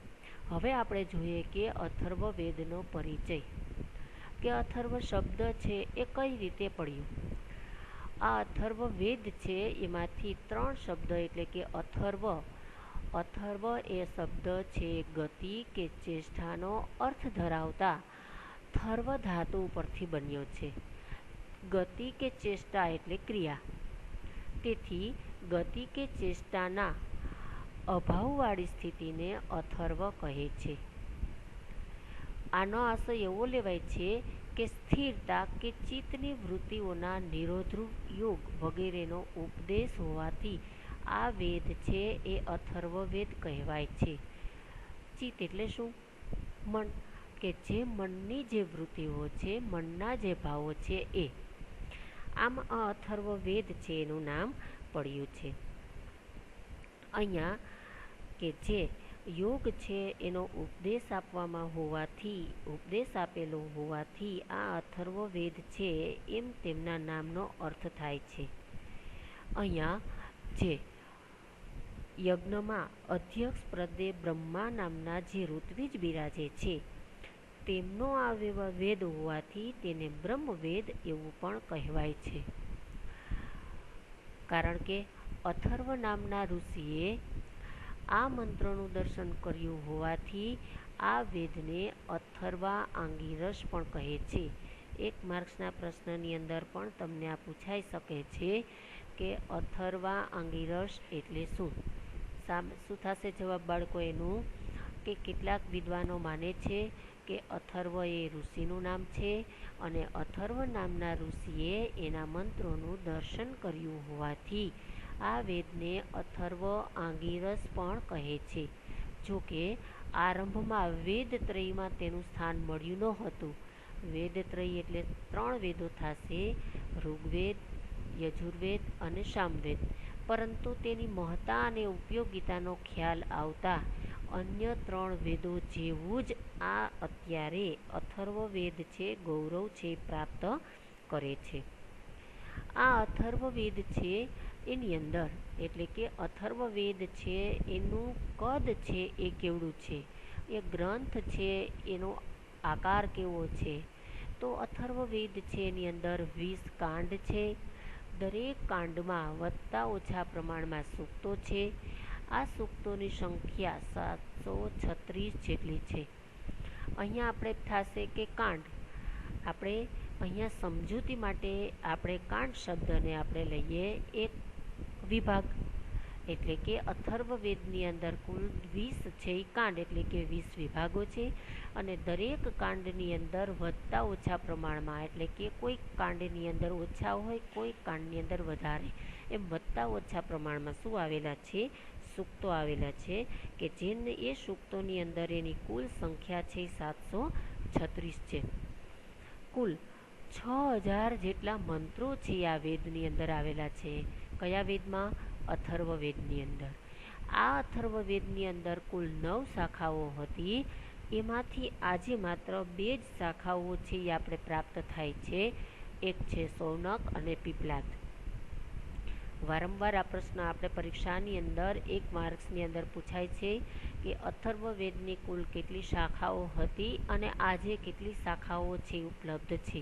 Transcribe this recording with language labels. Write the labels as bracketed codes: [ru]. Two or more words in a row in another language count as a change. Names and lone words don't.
[gu] હવે આપણે જોઈએ કે અથર્વવેદનો પરિચય કે અથર્વ શબ્દ છે એ કઈ રીતે પડ્યું। આ અથર્વવેદ છે એમાંથી 3 શબ્દ એટલે કે અથર્વ એ શબ્દ છે ગતિ કે ચેષ્ટાનો અર્થ ધરાવતા થર્વ ધાતુ પરથી બન્યો છે। ગતિ કે ચેષ્ટા એટલે ક્રિયા, તેથી ગતિ કે ચેષ્ટાના અભાવવાળી સ્થિતિને અથર્વ કહે છે। આનો આશય એવો લેવાય છે કે સ્થિરતા કે ચિત્તની વૃત્તિઓના નિરોધરૂપ યોગ વગેરેનો ઉપદેશ હોવાથી આ વેદ છે એ અથર્વવેદ કહેવાય છે। ચિત્ત એટલે શું? મન, કે જે મનની જે વૃત્તિઓ છે, મનના જે ભાવો છે એ। આમ આ અથર્વવેદ છે એનું નામ પડ્યું છે। અહીંયા કે જે યોગ છે એનો ઉપદેશ આપવામાં હોવાથી, ઉપદેશ આપેલો હોવાથી આ અથર્વવેદ છે એમ તેમના નામનો અર્થ થાય છે। અહીંયા જે યજ્ઞમાં અધ્યક્ષ પદે બ્રહ્મા નામના જે ઋત્વિજ બિરાજે છે તેમનો આ વેદ હોવાથી તેને બ્રહ્મવેદ એવું પણ કહેવાય છે। કારણ કે અથર્વ નામના ઋષિએ આ મંત્રો દર્શન કર્યું હોવાથી આ વેદને અથર્વા આંગિરસ પણ કહે છે। એક માર્ક્સના પ્રશ્નની અંદર પણ તમને આ પૂછાઈ શકે છે કે અથર્વા આંગિરસ એટલે શું? શું થશે જવાબ બાળકો એનું કે કેટલાક વિદ્વાનો માને છે કે અથર્વ એ ઋષિનું નામ છે અને અથર્વ નામના ઋષિએ એના મંત્રોનું દર્શન કર્યું હોવાથી આ વેદને અથર્વ આંગિરસ પણ કહે છે। જો કે આરંભમાં વેદત્રયીમાં તેનું સ્થાન મળ્યું ન હતું। વેદત્રયી એટલે 3 વેદો થશે, ઋગ્વેદ, યજુર્વેદ અને સામવેદ। પરંતુ તેની મહત્તા અને ઉપયોગિતાનો ખ્યાલ આવતા અન્ય 3 વેદો જેવું જ આ અત્યારે અથર્વવેદ છે ગૌરવ છે પ્રાપ્ત કરે છે। આ અથર્વવેદ છે એની અંદર એટલે કે અથર્વવેદ છે એનું કદ છે એ કેવડું છે, એ ગ્રંથ છે એનો આકાર કેવો છે। તો અથર્વવેદ છે એની અંદર 20 કાંડ છે। દરેક કાંડમાં વત્તા ઓછા પ્રમાણમાં સૂક્તો છે। આ સૂક્તોની સંખ્યા 736 જેટલી છે। અહીંયા આપણે થશે કે કાંડ આપણે અહીંયા સમજૂતી માટે આપણે કાંડ શબ્દને આપણે લઈએ એક વિભાગ એટલે કે અથર્વવેદની અંદર કુલ 20 છે કાંડ એટલે કે 20 વિભાગો છે અને દરેક કાંડની અંદર વત્તા ઓછા પ્રમાણમાં એટલે કે કોઈ કાંડની અંદર ઓછા હોય, કોઈ કાંડની અંદર વધારે એમ વત્તા ઓછા પ્રમાણમાં શું આવેલા છે? સૂક્તો આવેલા છે કે જેને એ સૂક્તોની અંદર એની કુલ સંખ્યા છે 736 છે। કુલ 6000 જેટલા મંત્રો છે આ વેદની અંદર આવેલા છે। કયા વેદમાં? અથર્વવેદની અંદર। આ અથર્વવેદની અંદર કુલ 9 શાખાઓ હતી। એમાંથી આજે માત્ર 2 જ શાખાઓ છે એ આપણે પ્રાપ્ત થાય છે। એક છે શૌનક અને પીપલાદ. વારંવાર આ પ્રશ્ન આપણે પરીક્ષાની અંદર 1 માર્ક્સની અંદર પૂછાય છે કે અથર્વવેદની કુલ કેટલી શાખાઓ હતી અને આજે કેટલી શાખાઓ છે ઉપલબ્ધ છે.